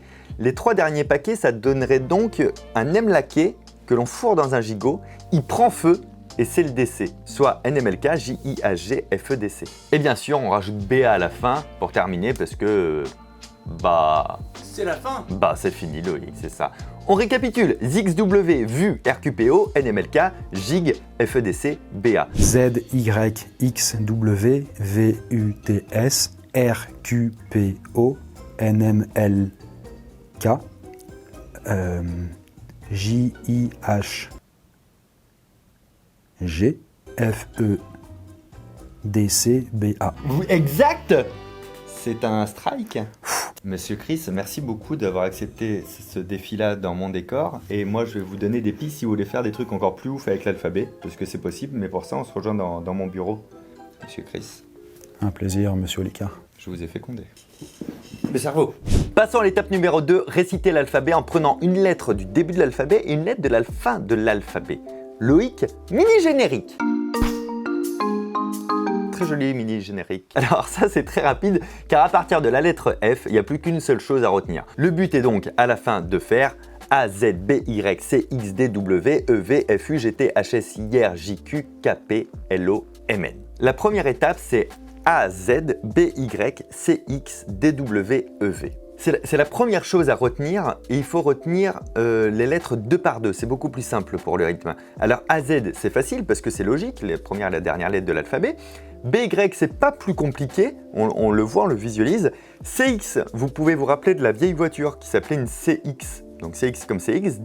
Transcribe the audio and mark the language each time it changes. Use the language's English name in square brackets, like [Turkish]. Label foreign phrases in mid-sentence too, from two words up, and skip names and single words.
[French] Les 3 derniers paquets, ça donnerait donc un nem laqué que l'on fourre dans un gigot, il prend feu et c'est le décès, soit NMLK, JIHG, FEDC. Et bien sûr, on rajoute BA à la fin pour terminer parce que, c'est la fin. c'est fini Loïc, c'est ça. On récapitule, ZXW, VU, RQPO, NMLK, GIG, FEDC, BA. ZYXW, VUTS, RQPO, NMLK, JIHG, FEDC, BA. Oui, exact. C'est un strike. Monsieur Chris, merci beaucoup d'avoir accepté ce défi-là dans mon décor. Et moi, je vais vous donner des pistes si vous voulez faire des trucs encore plus ouf avec l'alphabet, parce que c'est possible, mais pour ça, on se rejoint dans mon bureau. Monsieur Chris. Un plaisir, monsieur Olicard. Je vous ai fécondé. Le cerveau. Passons à l'étape numéro 2, réciter l'alphabet en prenant une lettre du début de l'alphabet et une lettre de la fin de l'alphabet. Loïc, mini-générique. Très joli mini-générique. Alors ça c'est très rapide car à partir de la lettre F, il n'y a plus qu'une seule chose à retenir. Le but est donc à la fin de faire A, Z, B, Y, C, X, D, W, E, V, F, U, G, T, H, S, I, R, J, Q, K, P, L, O, M, N. La première étape c'est A, Z, B, Y, C, X, D, W, E, V. C'est la première chose à retenir et il faut retenir les lettres 2 par 2, c'est beaucoup plus simple pour le rythme. Alors AZ c'est facile parce que c'est logique, la première et la dernière lettre de l'alphabet. BY c'est pas plus compliqué, on le voit, on le visualise. CX, vous pouvez vous rappeler de la vieille voiture qui s'appelait une CX, donc CX comme CX.